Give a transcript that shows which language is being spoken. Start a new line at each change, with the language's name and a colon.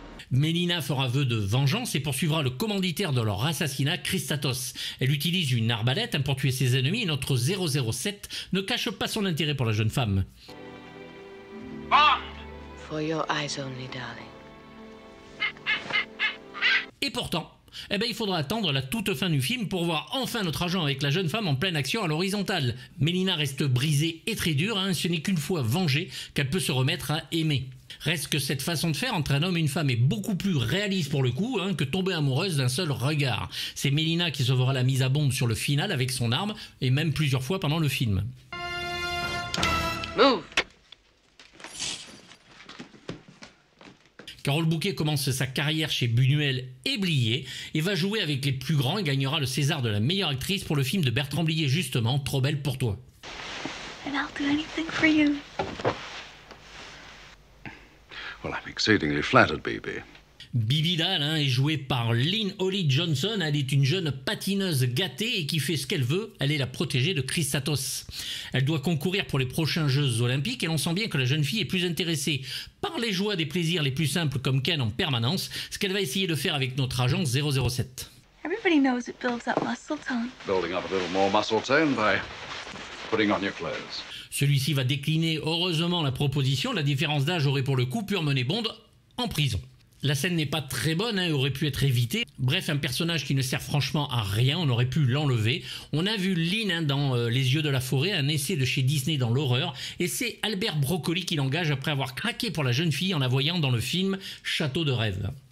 French: Melina fera vœu de vengeance et poursuivra le commanditaire de leur assassinat, Christatos. Elle utilise une arbalète pour tuer ses ennemis et notre 007 ne cache pas son intérêt pour la jeune femme.
English: For your eyes only, darling.
French: Et pourtant, il faudra attendre la toute fin du film pour voir enfin notre agent avec la jeune femme en pleine action à l'horizontale. Melina reste brisée et très dure, ce n'est qu'une fois vengée qu'elle peut se remettre à aimer. Reste que cette façon de faire entre un homme et une femme est beaucoup plus réaliste pour le coup que tomber amoureuse d'un seul regard. C'est Melina qui sauvera la mise à bombe sur le final avec son arme et même plusieurs fois pendant le film.
English: Move.
French: Carole Bouquet commence sa carrière chez Buñuel et Blier et va jouer avec les plus grands et gagnera le César de la meilleure actrice pour le film de Bertrand Blier justement, Trop belle pour toi.
English: And I'll do anything for you. I'm exceedingly flattered, Bibi.
French: Bibi Dahl est jouée par Lynn Holly Johnson. Elle est une jeune patineuse gâtée et qui fait ce qu'elle veut. Elle est la protégée de Christatos. Elle doit concourir pour les prochains Jeux Olympiques et l'on sent bien que la jeune fille est plus intéressée par les joies des plaisirs les plus simples comme Ken en permanence, ce qu'elle va essayer de faire avec notre agent 007.
English: Everybody knows it builds up muscle tone. Building up a little more muscle tone by putting on your clothes.
French: Celui-ci va décliner heureusement la proposition. La différence d'âge aurait pour le coup pu emmener Bond en prison. La scène n'est pas très bonne, aurait pu être évitée. Bref, un personnage qui ne sert franchement à rien, on aurait pu l'enlever. On a vu Lynn dans Les Yeux de la Forêt, un essai de chez Disney dans l'horreur, et c'est Albert Broccoli qui l'engage après avoir craqué pour la jeune fille en la voyant dans le film Château de rêve.